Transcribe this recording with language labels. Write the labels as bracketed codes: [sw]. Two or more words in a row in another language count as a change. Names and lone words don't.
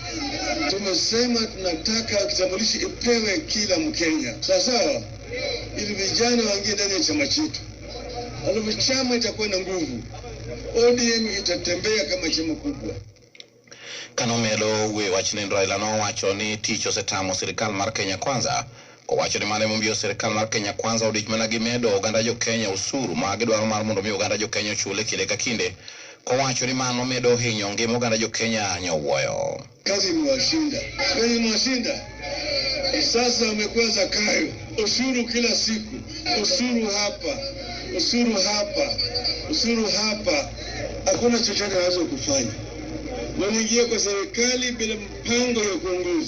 [sw] Tumesema tunataka kitambulisho ipewe kila Mkenya. Sawa? Ili vijana waingie ndani ya chama chetu. Alafu chama itakuwa na nguvu. ODM itatembea kama chama kubwa. [luo] Kanomelo we wachne Raila no wacho ni tich osetamo sirikal mar Kenya Kwanza owacho ni mane mombio sirikal mar Kenya Kwanza odich mana gi medo oganda jo Kenya usuru ma gidwaro mar mondo mi oganda jo Kenya chule kinde ka kinde ko wacho ni mano medo hinyo ngima oganda jo Kenya nyowuoyo. [sw] Kazi mwashinda sasa wamekuwa zakayo ushuru kila siku, ushuru hapa hakuna chochote hazo kufanya. Wanaingia kwa serikali bila mpango ya kuongoza.